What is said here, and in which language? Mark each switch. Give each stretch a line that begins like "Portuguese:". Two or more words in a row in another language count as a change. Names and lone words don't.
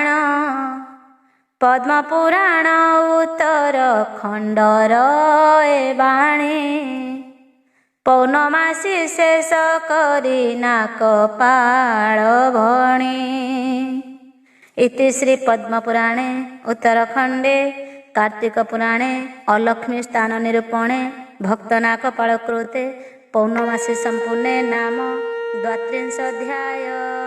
Odia: ପଦ୍ମ ପୁରାଣ ଉତ୍ତର ଖଣ୍ଡର ଏ ବାଣୀ। ପୌର୍ଣ୍ଣମାସୀ ଶେଷ କରି ନାକ ପାଳ ଭଣି।
Sanskrit: ଇତି ଶ୍ରୀ ପଦ୍ମପୁରାଣେ ଉତ୍ତରଖଣ୍ଡେ କାର୍ତ୍ତିକ ପୁରାଣେ अलक्ष्मी स्थान निरूपणे भक्तनाक पाळकृते पौर्णमासी संपूर्णे नाम 32 अध्याय।